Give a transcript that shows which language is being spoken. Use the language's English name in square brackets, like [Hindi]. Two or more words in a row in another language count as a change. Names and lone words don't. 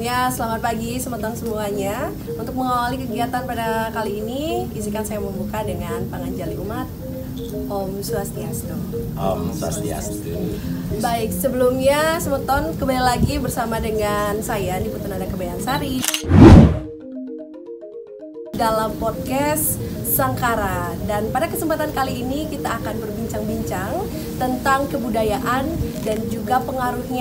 [Indonesian] selamat pagi teman-teman semuanya. Untuk mengawali kegiatan pada kali ini, izinkan saya membuka dengan [Balinese] panganjali umat. Om Swastiastu. Om Swastiastu. [Indonesian] Baik, sebelumnya semeton kembali lagi bersama dengan saya Niputu Nanda Kebayansari dalam podcast Sangkara. Dan pada kesempatan kali ini kita akan berbincang-bincang tentang kebudayaan dan juga pengaruhnya.